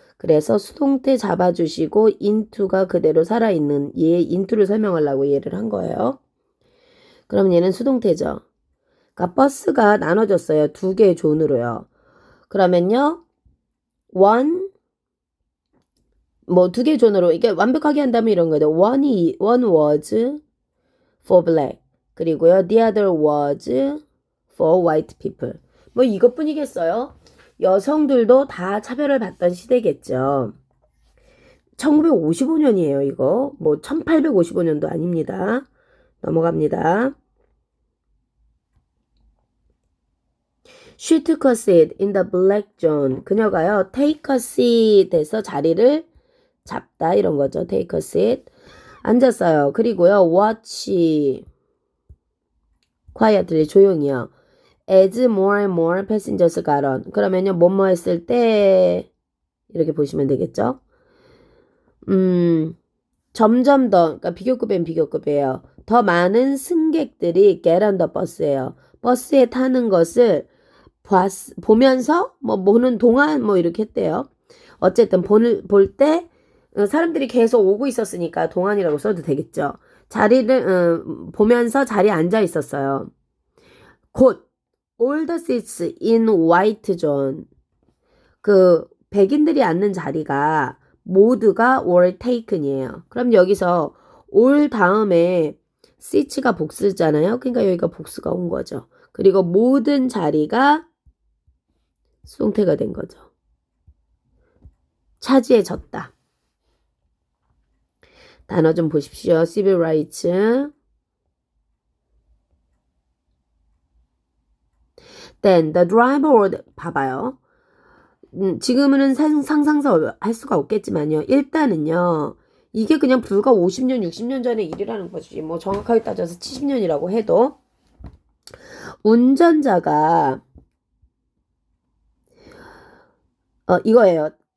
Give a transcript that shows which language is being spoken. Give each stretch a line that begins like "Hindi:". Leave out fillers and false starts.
Korean: 그래서 수동태 잡아주시고 into가 그대로 살아있는 얘 into를 설명하려고 얘를 한 거예요. 그럼 얘는 수동태죠. 그러니까 버스가 나눠졌어요. 두 개의 존으로요. 그러면요. 뭐 두 개의 존으로 이게 완벽하게 한다면 이런 거죠.
English: one was for black. 그리고요. the other was for white people.
Korean: 뭐 이것뿐이겠어요. 여성들도 다 차별을 받던 시대겠죠. 1955년이에요, 이거. 뭐 1855년도 아닙니다. 넘어갑니다.
English: She took a seat in the black zone.
Korean: 그녀가요, take a seat에서 자리를 잡다 이런 거죠. take a seat. 앉았어요. 그리고요, watch quietly 조용히요.
English: As more and more passengers got on.
Korean: 그러면요, 뭐뭐 했을 때 이렇게 보시면 되겠죠? 점점 더, 그러니까 비교급엔 비교급이에요. 더 많은 승객들이 get on the bus예요. 버스에 타는 것을 보면서 뭐 보는 동안 뭐 이렇게 했대요. 어쨌든 볼 때 사람들이 계속 오고 있었으니까 동안이라고 써도 되겠죠. 자리를 보면서 자리에 앉아 있었어요. 곧
English: all the seats in white zone
Korean: 그 백인들이 앉는 자리가 모두가 were taken이에요. 그럼 여기서 all 다음에 seats가 복수잖아요. 그러니까 여기가 복수가 온 거죠. 그리고 모든 자리가 수동태가 된 거죠. 차지해졌다. 단어 좀 보십시오. civil rights.
English: Then the driver would 봐봐요.
Korean: 지금은 상상서 할 수가 없겠지만요. 일단은요. 이게 그냥 불과 50년, 60년 전의 일이라는 거지. 뭐 정확하게 따져서 70년이라고 해도 운전자가 이거예요.